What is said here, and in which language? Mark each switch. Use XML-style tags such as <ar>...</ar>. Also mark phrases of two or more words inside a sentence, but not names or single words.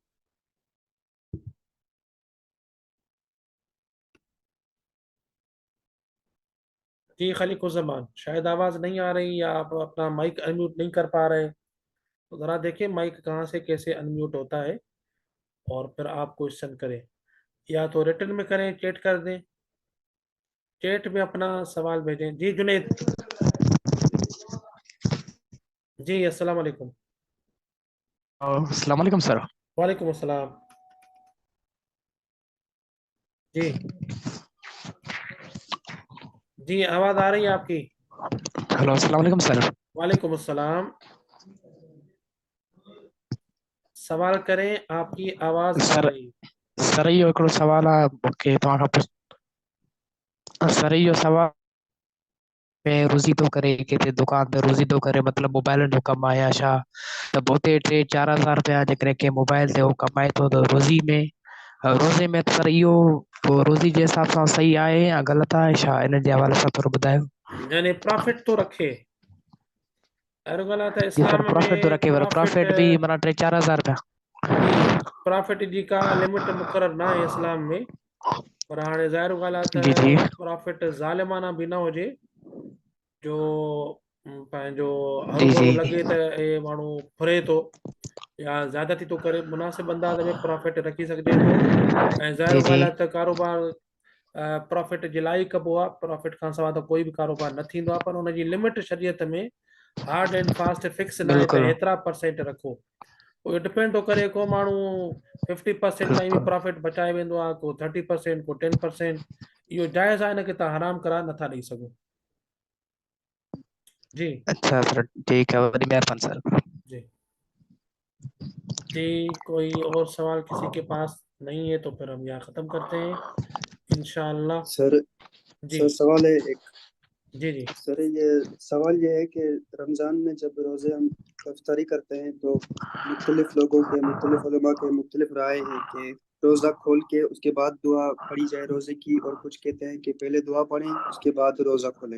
<ur>جی خلیق الزماں، شاید آواز نہیں آ رہی یا آپ اپنا مائیک ان میوٹ نہیں کر پا رہے، تو ذرا دیکھیں مائیک کہاں سے کیسے ان میوٹ ہوتا ہے اور پھر آپ کوئسچن کریں، یا تو رٹن میں کریں، چیٹ کر دیں، چیٹ میں اپنا سوال بھیجیں. جی جنید۔ جی</ur> <ar>السلام عليكم. السلام عليكم सर। وعليكم السلام. जी।</ar> <ur>جی آواز آ رہی ہے آپ کی.</ur> <ar>हेलो, السلام عليكم सर। وعليكم السلام.</ar> <ur>سوال کریں، آپ کی آواز آ सर रही।</ur> <sd>सर इहो हिकिड़ो सवाल आहे मूंखे तव्हां खां सर इहो सवाल में रोज़ी थो करे किथे दुकान ते रोज़ी थो करे, मतिलबु मोबाइल जो कमु आहे या छा? त पोइ हुते 3-4 हज़ार रुपया जेकॾहिं कंहिं मोबाइल ते उहो कमाए थो त रोज़ी में रोज़े में त सर इहो पोइ रोज़ी जे हिसाब सां सही आहे या ग़लति आहे छा? इन जे हवाले सां थोरो ॿुधायो। यानी प्रॉफिट तो रखे। हर ॻाल्हि आहे त जी सर, इस्लाम प्रॉफिट थो में रखे पर प्रॉफिट। प्रॉफिट बि माना 3-4 हज़ार रुपया। जी, प्रॉफिट जी का लिमिट मुक़ररु न आहे इस्लाम में, पर हाणे ज़ाहिर ॻाल्हि आहे जी जी त प्रॉफिट ज़ालिमाना बि न हुजे, जो पंहिंजो जी हरू जी भरू लॻे त हे माण्हू फुरे थो या ज़्यादती थो करे। मुनासिब अंदाज़ में प्रॉफिट रखी सघिजे थो, ऐं ज़ाहिर जी जी ॻाल्हि आहे त कारोबार प्रॉफिट जे लाइ ई कबो आहे। प्रॉफिट खां सवाइ त कोई बि कारोबार न थींदो आहे, पर हुनजी लिमिट शरीयत में</sd> <en>hard and fast fix</en> <sd>न आहे त बिल्कुलु हेतिरा परसेंट रखो। उहो डिपेंड थो करे, को माण्हू 50% ताईं बि बिल्कुलु। प्रॉफिट बचाए वेंदो आहे, को 30%, को 10%। इहो जाइज़ आहे, हिनखे तव्हां हराम करार नथा ॾेई सघो। जी।</sd> <ur>اچھا سر، ٹھیک ہے,</ur> <sd>वॾी महिरबानी सर। जी।</sd> <ur>جی کوئی اور سوال کسی کے پاس نہیں ہے تو پھر ہم یہاں ختم کرتے ہیں انشاءاللہ. सर जी। سر سوال ہے ایک. जी। जी। سر یہ سوال یہ ہے کہ رمضان میں جب روزے ہم افطاری کرتے ہیں تو مختلف لوگوں کے مختلف علما کے مختلف رائے ہیں کہ روزہ کھول کے اس کے بعد دعا پڑھی جائے روزے کی، اور کچھ کہتے ہیں کہ پہلے دعا پڑھیں اس کے بعد روزہ کھولیں.</ur>